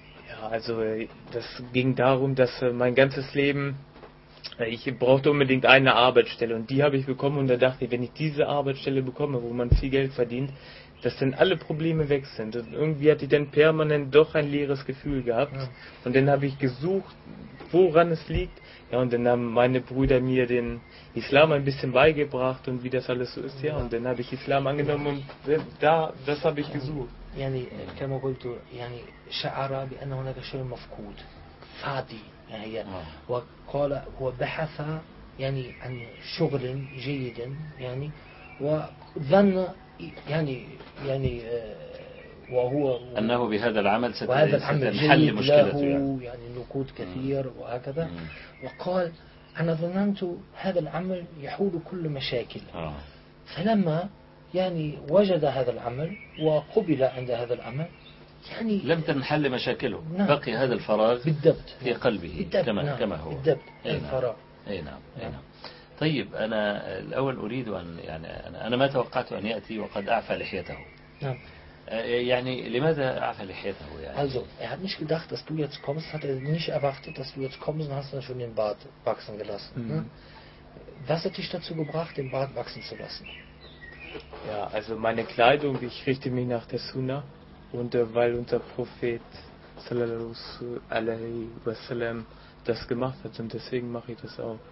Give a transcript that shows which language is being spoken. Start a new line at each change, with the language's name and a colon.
German: Ja, also das ging darum, dass mein ganzes Leben, ich brauchte unbedingt eine Arbeitsstelle und die habe ich bekommen und da dachte ich, wenn ich diese Arbeitsstelle bekomme, wo man viel Geld verdient, dass dann alle Probleme weg sind. Und irgendwie hatte ich dann permanent doch ein leeres Gefühl gehabt. Ja. Und dann habe ich gesucht, woran es liegt. Ja, und dann haben meine Brüder mir den Islam ein bisschen beigebracht und wie das alles so ist. Ja, und dann habe ich Islam angenommen und da, das habe ich gesucht.
Arabic: Yani, كما قلت, yani, شعر بأن هناك شيء مفقود, فادي, يعني, وقال, هو بحث, يعني, عن شغل جيد, يعني, وظن, يعني, وهو أنه بهذا العمل ستنحل مشكلته يعني نقود كثير وهكذا وقال أنا ظننت هذا العمل يحول كل مشاكل فلما يعني وجد هذا العمل وقبل عند هذا العمل يعني لم تنحل مشاكله بقي هذا الفراغ بالضبط في قلبه كما هو بالضبط الفراغ أي نعم طيب أنا الأول أريد أن يعني أنا ما توقعت أن يأتي وقد أعفى لحيته نعم يعني لماذا عفى لحيته يعني؟
German: Also er hat nicht gedacht, dass du jetzt kommst, hat er nicht erwartet, dass du jetzt kommst und hast dann schon den Bart wachsen gelassen. Was hat dich dazu gebracht, den Bart wachsen zu lassen? Ja, also meine Kleidung, ich richte mich nach der Sunna. Und weil unser Prophet sallallahu alaihi wasallam das gemacht hat, und deswegen mache ich das auch.